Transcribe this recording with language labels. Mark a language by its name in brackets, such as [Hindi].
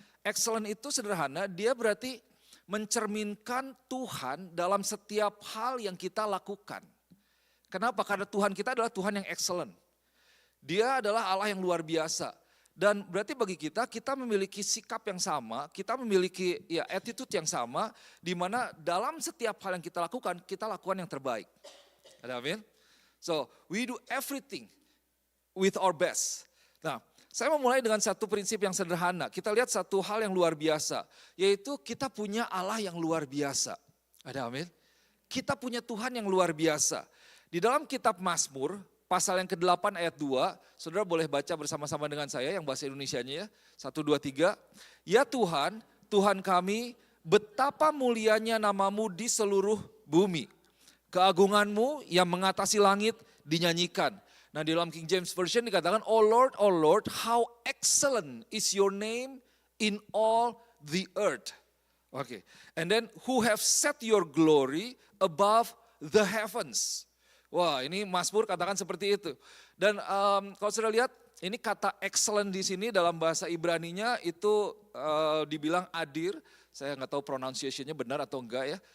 [Indonesian] Excellent itu sederhana, dia berarti mencerminkan Tuhan dalam setiap hal yang kita lakukan. Kenapa? Karena Tuhan kita adalah Tuhan yang excellent. Dia adalah Allah yang luar biasa. Dan berarti bagi kita memiliki sikap yang sama, kita memiliki attitude yang sama, di mana dalam setiap hal yang kita lakukan yang terbaik. Ada amin? [English] So, we do everything with our best. [Indonesian] Nah, saya mau mulai dengan satu prinsip yang sederhana. Kita lihat satu hal yang luar biasa, yaitu kita punya Allah yang luar biasa. Ada amin? Kita punya Tuhan yang luar biasa. Di dalam kitab Mazmur, pasal yang ke-8 ayat 2, saudara boleh baca bersama-sama dengan saya yang bahasa Indonesianya ya. 1, 2, 3. Ya Tuhan, Tuhan kami, betapa mulianya namamu di seluruh bumi. Keagunganmu yang mengatasi langit dinyanyikan. Nah di dalam King James Version dikatakan, [English] oh Lord, how excellent is your name in all the earth. Okay. And then who have set your glory above the heavens. [Indonesian] Wah, ini Mazmur katakan seperti itu. Dan kalau sudah lihat, ini kata excellent di sini dalam bahasa Ibraninya itu dibilang adir. Saya nggak tahu pronunciation-nya benar atau enggak ya.